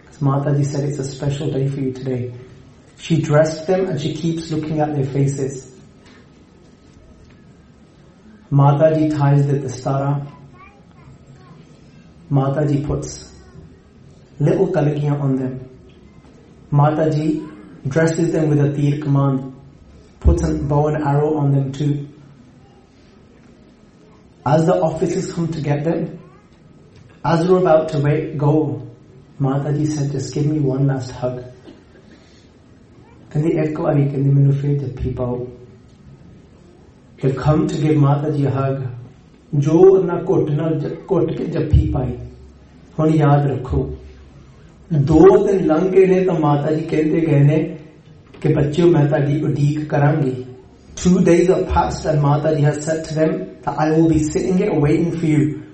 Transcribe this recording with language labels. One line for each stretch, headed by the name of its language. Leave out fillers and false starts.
English: Mata ji said it's a special day for you today. She dressed them and she keeps looking at their faces. Mata ji ties ਦੇ ਦਸਤਾਰਾਂ, Mata ji puts little kalgiyan on them. Mata ji dresses them with a teer kamaan, puts a bow and arrow on them too. As the officers come to get them, as we're about to go, Mata ji said, just give me one last hug.
Punjabi: Kandi ek wari kandi mainu phir jappi pao.
English: They've come to give Mata ji a hug.
Punjabi: Jo na ghut na ghut ke jappi pai. Hun yaad rakho, ਦੋ ਦਿਨ ਲੰਘ ਗਏ ਨੇ ਤਾਂ ਮਾਤਾ ਜੀ ਕਹਿੰਦੇ ਗਏ ਨੇ ਕਿ ਬੱਚਿਓ ਮੈਂ ਤੁਹਾਡੀ ਉਡੀਕ ਕਰਾਂਗੀ.
English: Two days of fast and Mata ji has set them that I will be sitting here waiting for you.